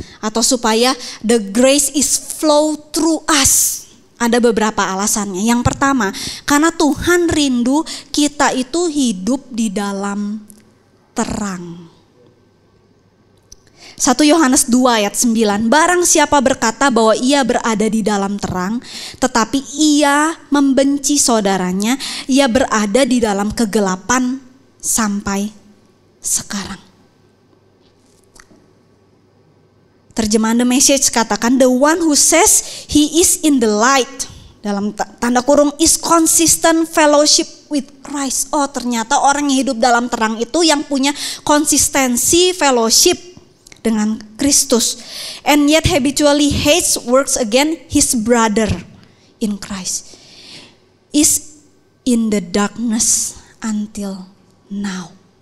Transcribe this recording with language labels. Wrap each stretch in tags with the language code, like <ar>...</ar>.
<id>Atau supaya</id> <en>the grace is flow through us.</en> <id>Ada beberapa alasannya. Yang pertama, karena Tuhan rindu kita itu hidup di dalam terang. 1 Yohanes 2 ayat 9. Barang siapa berkata bahwa ia berada di dalam terang, tetapi ia membenci saudaranya, ia berada di dalam kegelapan sampai sekarang. Terjemahan The Message katakan,</id> <en>the one who says he is in the light,</en> <id>dalam tanda kurung,</id> <en>is consistent fellowship with Christ.</en> <id>Oh, ternyata orang yang hidup dalam terang itu yang punya konsistensi fellowship dengan Kristus.</id> <en>And yet habitually hates, works against his brother in Christ. Is in the darkness until now.</en>